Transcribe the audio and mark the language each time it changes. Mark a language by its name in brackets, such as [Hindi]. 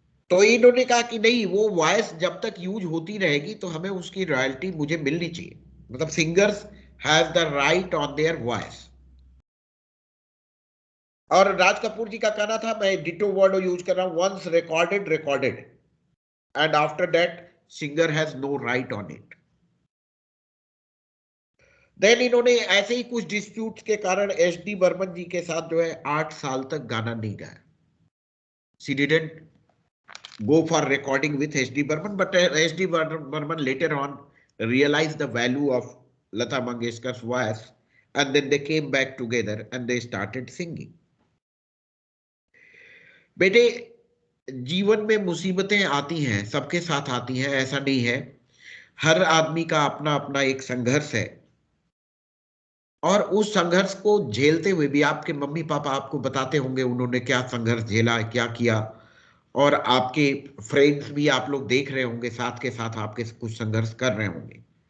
[Hindi] तो इन्होंने कहा कि नहीं, वो वॉइस जब तक यूज होती रहेगी तो हमें उसकी रॉयल्टी मुझे मिलनी चाहिए। मतलब [English] Singers have the right on their voice. [Hindi] और राज कपूर जी का कहना था, मैं डिटो वर्ड यूज कर रहा हूं, [English] Once recorded recorded and after that singer has no right on it. [Hindi] Then इन्होंने ऐसे ही कुछ डिस्प्यूट के कारण एच.डी. बर्मन जी के साथ जो है 8 साल तक गाना नहीं गाया. [English] She didn't go for recording with H.D. Burman, but H.D. Burman later on realized the value of Lata Mangeshkar's voice, and then they came back together and they started singing. [Hindi] बेटे, जीवन में मुसीबतें आती हैं, सबके साथ आती हैं, ऐसा नहीं है. हर आदमी का अपना अपना एक संघर्ष है, और उस संघर्ष को झेलते हुए भी आपके मम्मी पापा आपको बताते होंगे उन्होंने क्या संघर्ष झेला, क्या किया, और आपके फ्रेंड्स भी आप लोग देख रहे होंगे, साथ के साथ आपके कुछ संघर्ष कर रहे होंगे.